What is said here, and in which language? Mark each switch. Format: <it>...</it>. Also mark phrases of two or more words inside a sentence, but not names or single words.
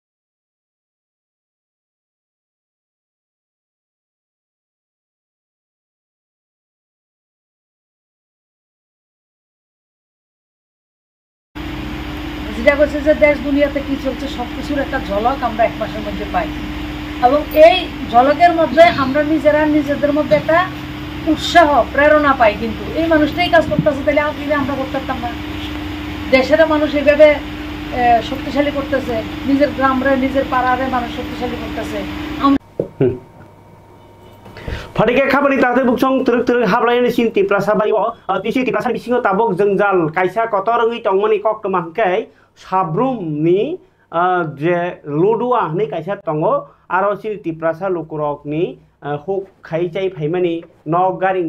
<bn>যেটা করছে যে দেশ দুনিয়াতে কি চলছে সবকিছুর একটা ঝলক আমরা এক মাসের মধ্যে পাই এবং এই ঝলকের মধ্যে আমরা নিজেরা নিজেদের মধ্যে একটা উৎসাহ প্রেরণা পাই, কিন্তু এই মানুষটাই কাজ করতেছে, তাহলে আমরা করতে পারতাম না? দেশের মানুষ এইভাবে শক্তিশালী করতেছে, নিজের গ্রামরে নিজের পাড়ারে মানুষ শক্তিশালী করতেছে।</bn> <trp>Fadike khabani tahte buksong teruk hablayan sin tiprasa bayo tisi tiprasa bisingo tabok jengjal kaisa kotorangi tongmani kok temahkai sabrum ni je ludua ni kaisa tongo aro sin tiprasa lukurok ni huk khaijai phaimani nok garing</trp>